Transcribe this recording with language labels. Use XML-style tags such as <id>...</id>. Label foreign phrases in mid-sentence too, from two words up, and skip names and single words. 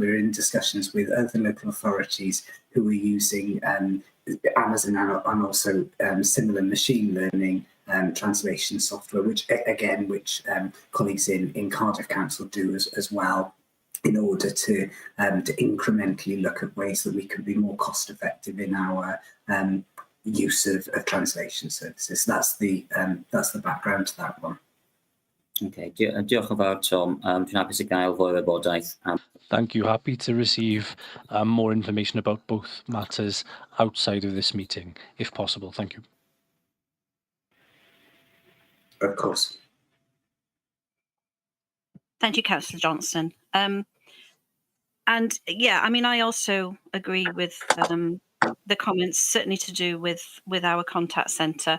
<en>We're in discussions with other local authorities who are using Amazon and also similar machine learning translation software, which colleagues in Cardiff Council do as well, in order to incrementally look at ways that we can be more cost effective in our use of translation services. That's the background to that one.</en> <cy>Okay, diolch yn fawr, Tom. Dwi'n hapus i gael fwy o wybodaeth.</cy> <en>Thank you. Happy to receive more information about both matters outside of this meeting, if possible. Thank you. Of course. Thank you, Councillor Johnson. And yeah, I mean, I also agree with the comments, certainly to do with our contact centre.</en>